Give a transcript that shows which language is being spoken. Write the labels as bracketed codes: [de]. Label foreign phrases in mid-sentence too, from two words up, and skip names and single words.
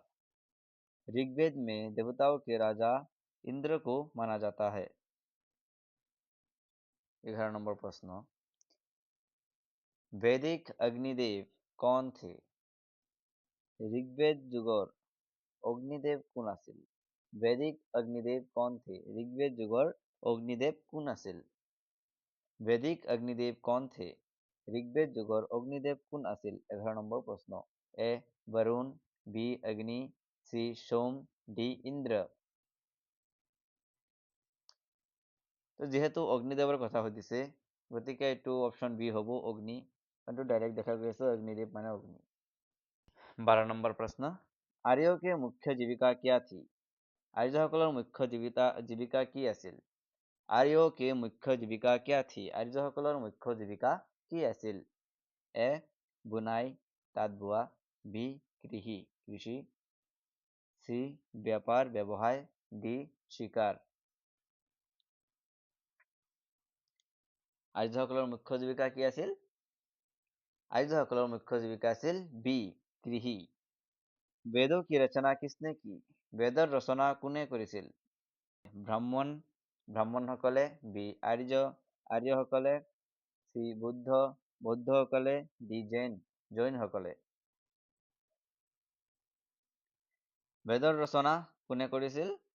[hi] ऋग्वेद में देवताओं के राजा इंद्र को माना जाता है। 11 [as] নম্বৰ প্ৰশ্ন [hi] वैदिक अग्निदेव कौन थे? [as] ঋগ্বেদ যুগৰ অগ্নিদেৱ কোন আছিল? [hi] वैदिक अग्निदेव कौन थे? [as] ঋগ্বেদ যুগৰ অগ্নিদেৱ কোন আছিল? [hi] वैदिक अग्निदेव कौन थे? [as] ঋগ্বেদ যুগৰ অগ্নিদেৱ কোন আছিল? 11 নম্বৰ প্ৰশ্ন এ বৰুণ, বি অগ্নি, সি সোম, ডি ইন্দ্ৰ। তো যিহেতু অগ্নিদেৱৰ কথা সুধিছে গতিকে এইটো অপশ্যন বি হ'ব অগ্নি, কিন্তু ডাইৰেক্ট দেখা গৈছে অগ্নিদেৱ মানে অগ্নি। [hi] 12 [as] নম্বৰ প্ৰশ্ন [hi] आर्यों के मुख्य जीविका क्या थी? [as] আৰ্যসকলৰ মুখ্য জীৱিকা কি আছিল? [hi] आर्यों के मुख्य जीविका क्या थी? [as] আৰ্যসকলৰ মুখ্য জীৱিকা কি আছিল? এ বুনাই তাঁত বোৱা, বি কৃষি, সি বেপাৰ ব্যৱসায়, ডি শিকাৰ। আৰ্যসকলৰ মুখ্য জীৱিকা কি আছিল? আৰ্যসকলৰ মুখ্য জীৱিকা আছিল বি কৃষি। [hi] বেদों की रचना किसने की? [as] বেদৰ ৰচনা কোনে কৰিছিল? ব্ৰাহ্মণসকলে, বি আৰ্যসকলে, চি বৌদ্ধসকলে, ডি জৈনসকলে। বেদৰ ৰচনা কোনে কৰিছিল?